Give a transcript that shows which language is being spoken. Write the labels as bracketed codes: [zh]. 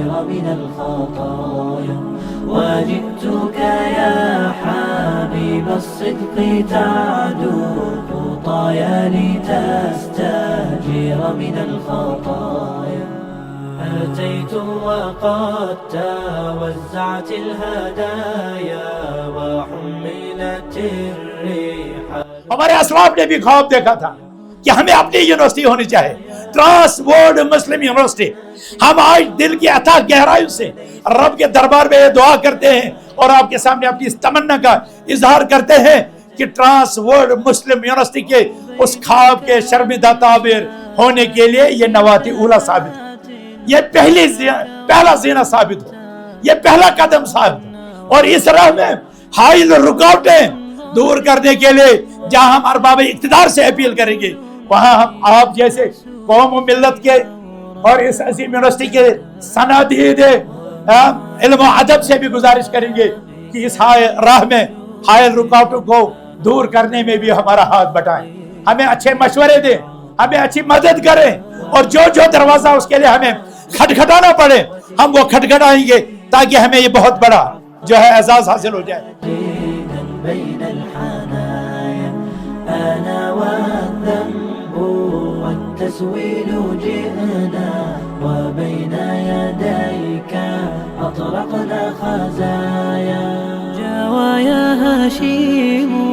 [ar] من الخطايا وجدتك يا حبيب الصدق تعدو خطايا لتستجير من الخطايا أتيت وقد توزعت الهدايا وحملت الريح۔ [ur] ہمارے اسلاف نے بھی خواب دیکھا تھا کہ ہمیں اپنی یونیورسٹی ہونی چاہے، ٹرانس ورلڈ مسلم یونیورسٹی۔ ہم آج دل کی اتھاہ گہرائیوں سے رب کے دربار میں یہ دعا کرتے ہیں اور آپ کے سامنے اپنی اس تمنا کا اظہار کرتے ہیں کہ ٹرانس ورلڈ مسلم یونیورسٹی کے اس خواب کے شرمندہ تعبیر ہونے کے لیے یہ نواتی اولا ثابت ہو، یہ پہلا زینہ ثابت ہو، یہ پہلا قدم ثابت ہو، اور اس راہ میں حائل رکاوٹیں دور کرنے کے لیے جہاں ہم ارباب اقتدار سے اپیل کریں گے، وہاں ہم آپ جیسے قوم و ملت کے اور اس عظیم یونیورسٹی کے صنادید علم و ادب سے بھی گزارش کریں گے کہ اس راہ میں حائل رکاوٹوں کو دور کرنے میں بھی ہمارا ہاتھ بٹائیں، ہمیں اچھے مشورے دیں، ہمیں اچھی مدد کریں، اور جو دروازہ اس کے لیے ہمیں کھٹکھٹانا پڑے ہم وہ کھٹکھٹائیں گے تاکہ ہمیں یہ بہت بڑا جو ہے اعزاز حاصل ہو جائے۔ [ar] بين الحنايا أنا والذنب والتسويل جئنا وبين يديك أطلقنا خزايا جوايا هشيم